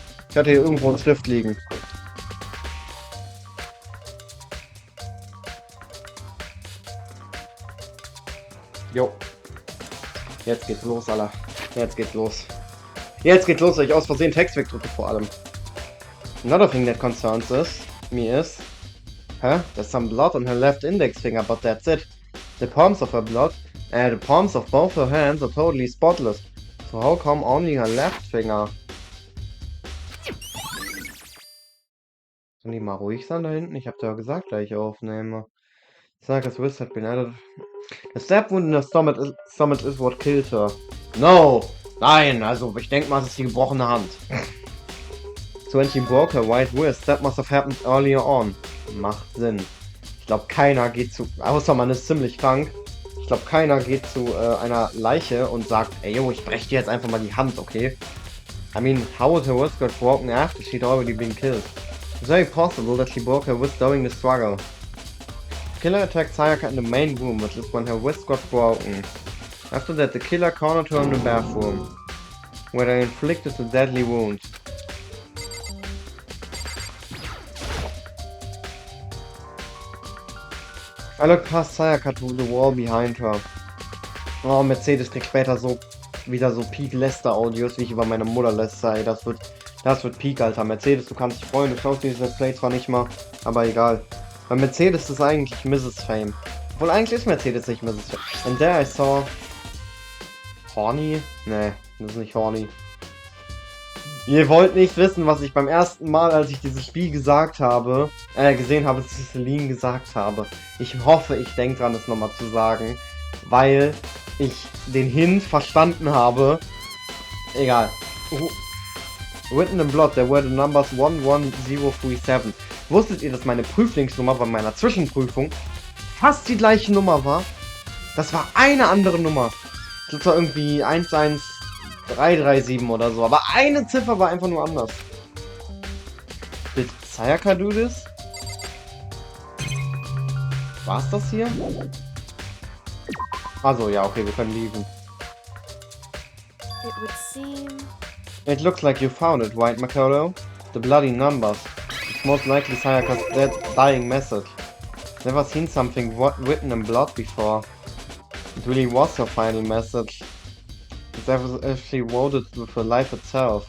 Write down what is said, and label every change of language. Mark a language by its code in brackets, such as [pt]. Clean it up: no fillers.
[de] Ich hatte hier irgendwo einen Stift liegen. Jo. Jetzt geht's los, Alter. Jetzt geht's los. Jetzt geht's los, weil ich aus Versehen Text wegdrücke vor allem. [en] Another thing that concerns me is... There's some blood on her left index finger, but that's it. The palms of her the palms of both her hands are totally spotless. So how come only her left finger? [de] Sollen die mal ruhig sein da hinten? Ich hab da gesagt, da ich aufnehme. [en] Sayakas wrist had been added. The stab wound in her stomach is what killed her. No! [de] Nein, also ich denke mal, es ist die gebrochene Hand. [en] So when she broke her right wrist, that must have happened earlier on. [de] Macht Sinn. Ich glaube, keiner geht zu... außer man ist ziemlich krank. Ich glaube, keiner geht zu einer Leiche und sagt, ey, yo, ich breche dir jetzt einfach mal die Hand, okay? [en] I mean, how would her wrist got broken after she'd already been killed? It's very possible that she broke her wrist during the struggle. The killer attacked Sayaka in the main room, which is when her wrist got broken. After that, the killer cornered her in the bathroom, where they inflicted the deadly wound. I looked past Sayaka to the wall behind her. [de] Oh, Mercedes kriegt später so wieder so Peak-Lester-Audios, wie ich über meine Mutter läster. Ey, das wird Peak, Alter. Mercedes, du kannst dich freuen, du schaust dieses Let's Play zwar nicht mal, aber egal. Weil Mercedes ist eigentlich Mrs. Fame. Obwohl eigentlich ist Mercedes nicht Mrs. [en] Fame. And there I saw... Horny? [de] Nee, das ist nicht Horny. Ihr wollt nicht wissen, was ich beim ersten Mal, als ich dieses Spiel gesehen habe, zu Celine gesagt habe. Ich hoffe, ich denke dran, es nochmal zu sagen, weil ich den Hint verstanden habe. Egal. [en] Written in blood, there were the numbers 11037. [de] Wusstet ihr, dass meine Prüflingsnummer bei meiner Zwischenprüfung fast die gleiche Nummer war? Das war eine andere Nummer. Das war irgendwie 11337 oder so, aber eine Ziffer war einfach nur anders. [en] Did Sayaka do this? [de] War's das hier? Also ja, okay, wir können lieben. [en] It would seem... It looks like you found it, right, Makoto? The bloody numbers. It's most likely Sayaka's dying message. Never seen something written in blood before. It really was her final message. It's as if she wrote it with her life itself.